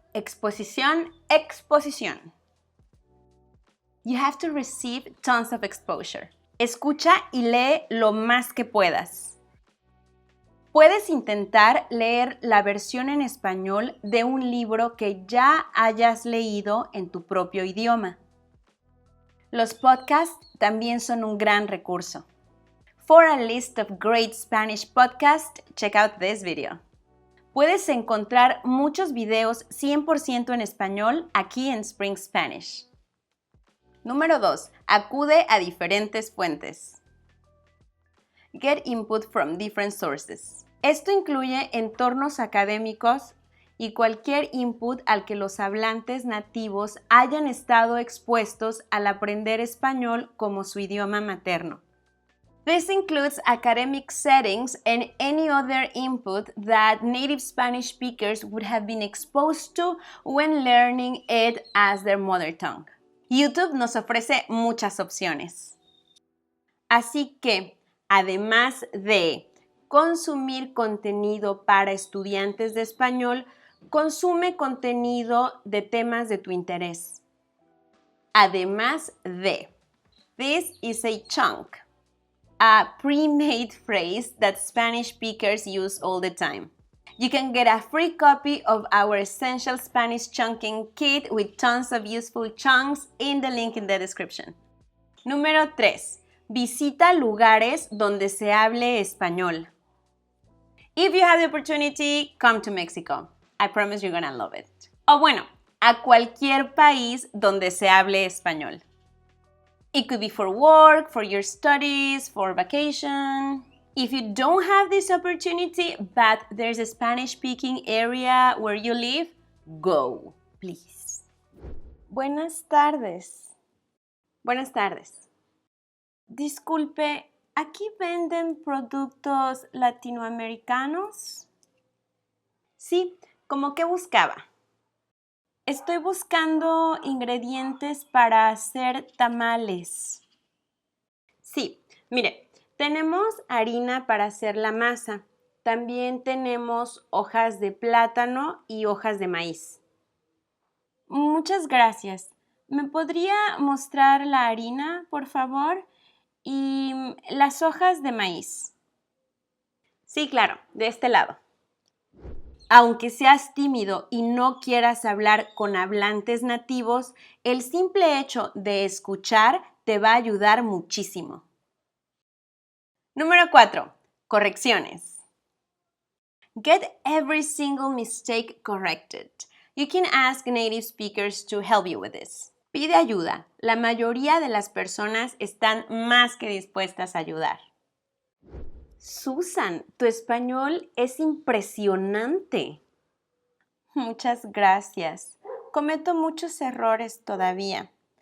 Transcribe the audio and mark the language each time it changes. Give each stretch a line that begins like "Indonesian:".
Spanish: Exposición, exposición.
English: You have to receive tons of exposure.
Spanish: Escucha y lee lo más que puedas. Puedes intentar leer la versión en español de un libro que ya hayas leído en tu propio idioma. Los podcasts también son un gran recurso.
English: For a list of great Spanish podcasts, check out this video.
Spanish: Puedes encontrar muchos videos 100% en español aquí en Spring Spanish. Número 2. Acude a diferentes fuentes.
English: Get input from different sources.
Spanish: Esto incluye entornos académicos y cualquier input al que los hablantes nativos hayan estado expuestos al aprender español como su idioma materno.
English: This includes academic settings and any other input that native Spanish speakers would have been exposed to when learning it as their mother tongue.
Spanish: YouTube nos ofrece muchas opciones. Así que, además de consumir contenido para estudiantes de español, consume contenido de temas de tu interés. Además de,
English: this is a chunk, a pre-made phrase that Spanish speakers use all the time. You can get a free copy of our Essential Spanish Chunking Kit with tons of useful chunks in the link in the description.
Spanish: Número 3. Visita lugares donde se hable español.
English: If you have the opportunity, come to Mexico. I promise you're gonna love it.
Spanish: O bueno, a cualquier país donde se hable español.
English: It could be for work, for your studies, for vacation. If you don't have this opportunity, but there's a Spanish-speaking area where you live, go, please.
Spanish: Buenas tardes. Buenas tardes. Disculpe, ¿aquí venden productos latinoamericanos? Sí, ¿cómo que buscaba? Estoy buscando ingredientes para hacer tamales. Sí, mire, tenemos harina para hacer la masa. También tenemos hojas de plátano y hojas de maíz. Muchas gracias. ¿Me podría mostrar la harina, por favor? Y las hojas de maíz. Sí, claro, de este lado. Aunque seas tímido y no quieras hablar con hablantes nativos, el simple hecho de escuchar te va a ayudar muchísimo. Número 4. Correcciones. Get every single mistake corrected. You can ask native speakers to help you with this. Pide ayuda. La mayoría de las personas están más que dispuestas a ayudar. Susan, tu español es impresionante. Muchas gracias. Cometo muchos errores todavía.